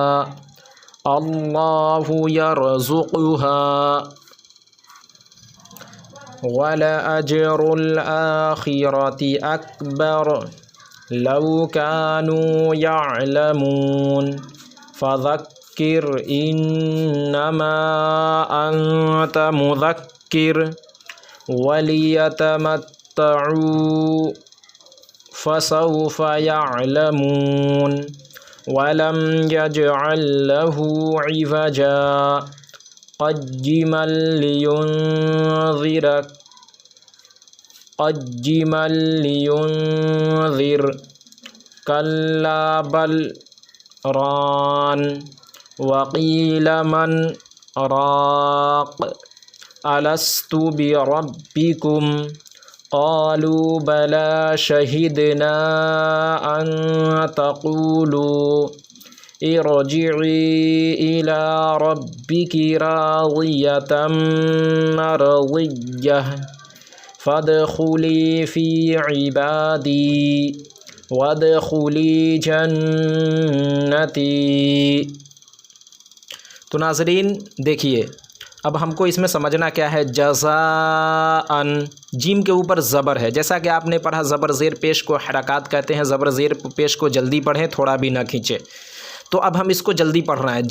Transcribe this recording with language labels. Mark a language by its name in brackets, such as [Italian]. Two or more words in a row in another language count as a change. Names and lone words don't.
[Arabic] الله يرزقها ولأجر الآخرة أكبر لو كانوا يعلمون فذكر إنما أنت مذكر وليتمتعوا فسوف يعلمون ولم يجعل له عوجا قيما لينذر كلا بل ران وقيل من راق ألست بربكم قالوا بلى شهدنا أن تقولوا ارجعي إلى ربك راضية مرضية فادخلي في عبادي وادخلي جنتي. [Hindi] तो नाज़रीन देखिए, अब हमको इसमें समझना क्या है। जज़ाअन, जीम के ऊपर ज़बर है, जैसा कि आपने पढ़ा ज़बर ज़ेर पेश को हरकात कहते हैं। ज़बर ज़ेर पेश को जल्दी पढ़ें, थोड़ा भी ना खींचे। तो अब हम इसको जल्दी पढ़ना है।